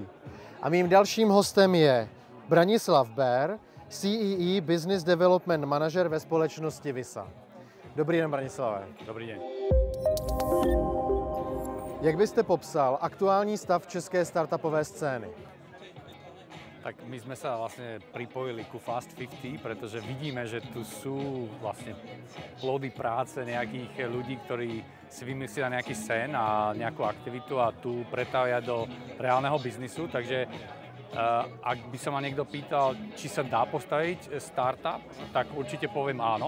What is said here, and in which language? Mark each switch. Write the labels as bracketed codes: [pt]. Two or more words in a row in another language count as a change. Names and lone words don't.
[cs] A mým dalším hostem je Branislav Bér, [en] CEE Business Development Manager [cs] ve společnosti Visa. Dobrý den, Branislave. Dobrý den. Jak byste popsal aktuální stav české startupové scény? [sk] Tak my sme sa vlastne pripojili ku Fast 50, pretože vidíme, že tu sú vlastne plody práce nejakých ľudí, ktorí si vymyslia nejaký sen a nejakú aktivitu a tu pretavia do reálneho biznisu. Takže ak by sa ma niekto pýtal, či sa dá postaviť startup, tak určite poviem áno.